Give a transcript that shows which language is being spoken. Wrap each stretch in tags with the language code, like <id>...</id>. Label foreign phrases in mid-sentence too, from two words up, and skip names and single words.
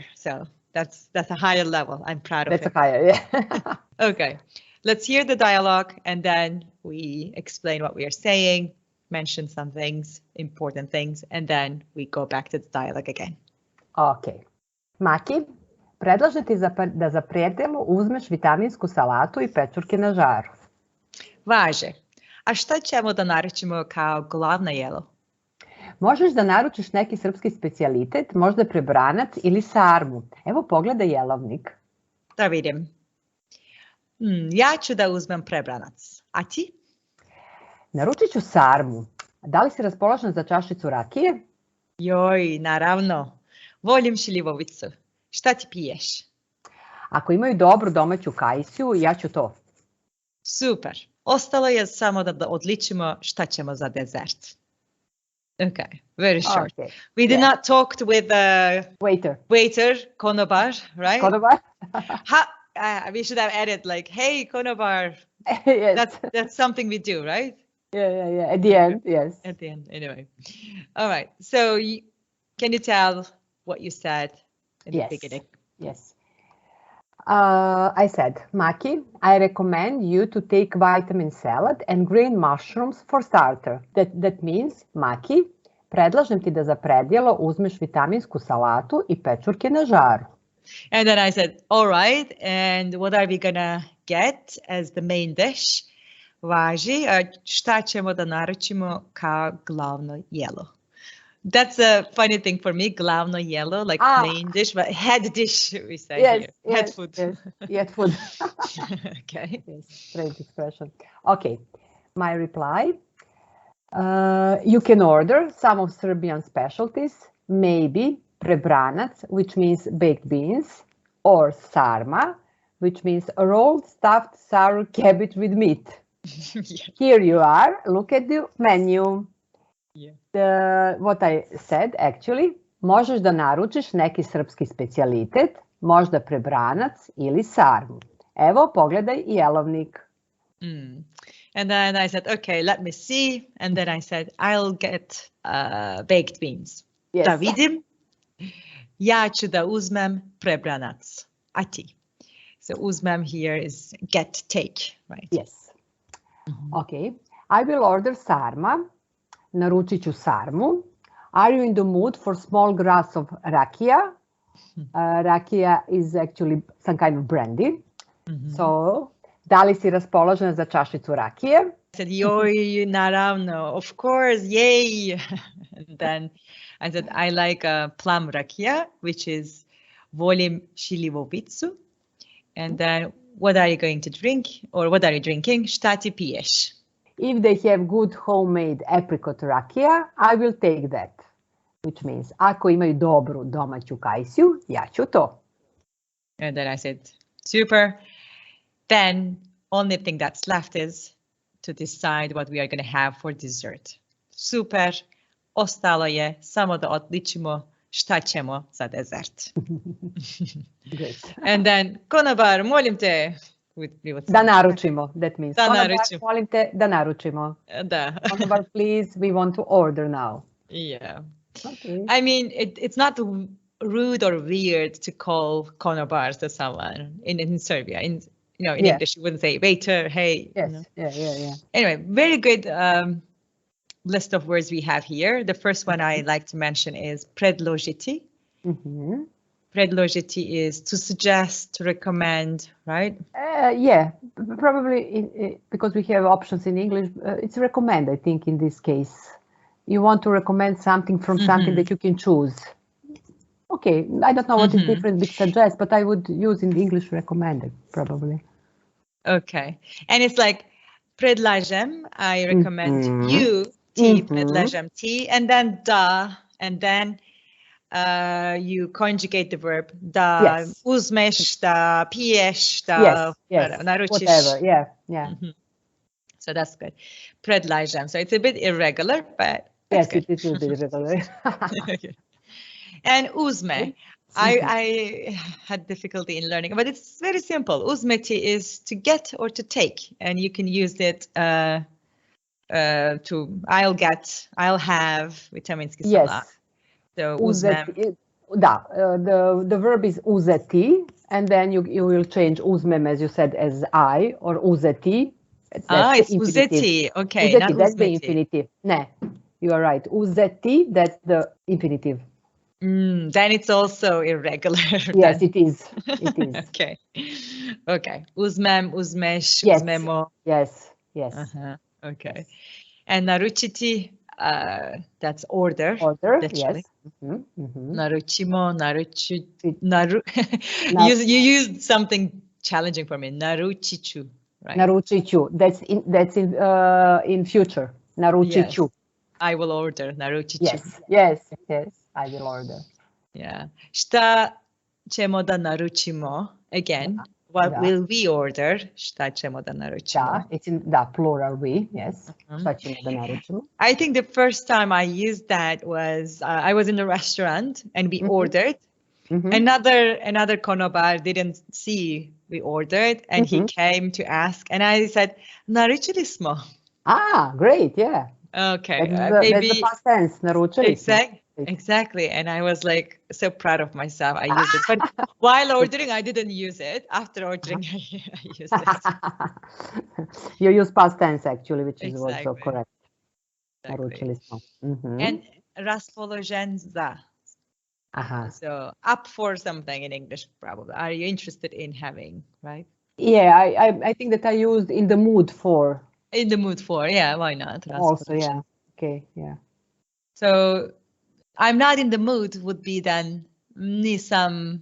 <en>So that's a higher level. I'm proud of it. That's a higher, yeah. Okay, let's hear the dialogue and then we explain what we are saying, mention some things, important things, and then we go back to the dialogue again. Okay.</en> <sr>Maki, predlažem ti da za predjelo uzmeš vitaminsku salatu i pečurke na žaru. Važi. A šta ćemo da naručimo kao glavno jelo? Možeš da naručiš neki srpski specijalitet, možda prebranac ili sarmu. Evo pogledaj jelovnik. Da vidim. Ja ću da uzmem prebranac. A ti? Naručit ću sarmu. Da li si raspoložen za čašicu rakije? Joj, naravno. Volim šljivovicu. Šta ti piješ? Ako imaju dobru domaću kajsiju, ja ću to. Super. Ostalo je samo da odličimo šta ćemo za dezert.</sr> <en>Okay, very short. Okay. We did not talk with the waiter, konobar, right? Konobar. We should have added like, hey, konobar. Yes. That's something we do, right? Yeah. At the end, yes. At the end, anyway. All right. So can you tell what you said in the beginning? Yes. I said, Maki, I recommend you to take vitamin salad and green mushrooms for starter. That means, Maki,</en> <sr>predlažem ti da za predjelo uzmeš vitaminsku salatu i pečurke na žaru.</sr> <en>And then I said, all right, and what are we gonna get as the main dish?</en> <sr>Važi, šta ćemo da naručimo kao glavno jelo?</sr> <en>That's a funny thing for me,</en> <sr>glavno jelo,</sr> <en>like main dish, but head dish, we say here. Head food. Head food. Okay. Yes, strange expression. Okay, my reply. You can order some of Serbian specialties, maybe prebranac, which means baked beans, or sarma, which means rolled stuffed sour cabbage with meat. Here you are, look at the menu. What I said actually,</en> <sr>možeš da naručiš neki srpski specijalitet, možda prebranac ili sarmu. Evo, pogledaj jelovnik.</sr> <en>And then I said, okay, let me see. And then I said, I'll get baked beans. Yes.</en> <sr>Da vidim. Ja ću da uzmem prebranac. A ti?</sr> <en>So uzmem here is get, take, right? Yes. Okay. I will order sarma.</en> <sr>Naručit ću sarmu.</sr> <en>Are you in the mood for small glass of rakia? Rakia is actually some kind of brandy. So,</en> <sr>da li si raspoložena za čašicu rakije?</sr> <en>I said,</en> <sr>joj, naravno,</sr> <en>of course, yay. And then I said, I like plum rakia, which is</en> <sr>volim šljivovicu.</sr> <en>And then, what are you going to drink? Or what are you drinking?</en> <sr>Šta ti piješ?</sr> <en>If they have good homemade apricot rakija, I will take that. Which means,</en> <sr>ako imaju dobru domaću kajsiju, ja ću to.</sr> <en>And then I said, super. Then, only thing that's left is to decide what we are going to have for dessert. Super.</en> <sr>Ostalo je samo da odličimo šta ćemo za dezert.</sr> <en>And then,</en> <sr>konobar, molim te. Da naručimo,</sr> <en>that means.</en> <sr>Da Konobar, naručimo. molim te da naručimo. Da.</sr> <en>Konobar, please, we want to order now. Yeah. Okay. I mean, it's not rude or weird to call konobars to someone in Serbia. In English, you wouldn't say waiter, hey. Yes, yeah. Anyway, very good list of words we have here. The first one I like to mention is predložiti. Mm-hmm. Predložiti is to suggest, to recommend, right? Yeah, probably because we have options in English, it's recommend, I think, in this case. You want to recommend something from something that you can choose. Okay, I don't know what is different with suggest, but I would use in English recommended, probably. Okay, and it's like predlažem, I recommend you tea, predlažem tea, and then da, and then you conjugate the verb</en> <sr>da, uzmeš, da piješ, da naručiš.</sr> <en>Whatever, yeah. So that's good. Predlažem. So it's a bit irregular, but yes, good. it is a bit irregular. And uzme. I had difficulty in learning, but it's very simple. Uzmeti is to get or to take, and you can use it to I'll have</en> <sr>vitaminsku salatu.</sr> <en>Yes. So uzmem. The verb is uzeti, and then you will change uzmem, as you said, as I, or uzeti. It's uzeti. Okay, uzeti, not that's uzmeti. the infinitive. Ne, you are right. Uzeti, that's the infinitive. Then it's also irregular. Yes, it is. It is.</en> <sr>Okay. Uzmem, uzmeš,</sr> <en>yes.</en> <sr>uzmemo.</sr> <en>Yes. Okay. And naručiti, that's order. Yes. Naručimo, you used something challenging for me. Naručiću, right? Naručiću. That's in future. Naručiću. Yes. I will order. Naručiću. Yes. I will order. Yeah.</en> <sr>Šta ćemo da naručimo?</sr> <en>Again, what will we order?</en> <sr>Šta ćemo da naručimo?</sr> <en>It's in plural we. Yes.</en> <sr>Šta ćemo da naručimo?</sr> <en>I think the first time I used that was I was in a restaurant and we ordered. Another konobar didn't see we ordered and he came to ask and I said</en> <sr>naručili smo.</sr> <en>Ah, great, yeah. Okay, that's the past tense.</en> <sr>Naručili smo.</sr> <en>Exactly, and I was like so proud of myself. I used it, but while ordering, I didn't use it. After ordering, I used it. You use past tense actually, which is also correct.</en> <sr>Naručili smo.</sr> <en>And</en> <sr>raspoložen za.</sr> <en>So up for something in English, probably. Are you interested in having, right? Yeah, I think that I used in the mood for. In the mood for, yeah, why not? Also, yeah. Okay, yeah. So I'm not in the mood would be then nisam</en>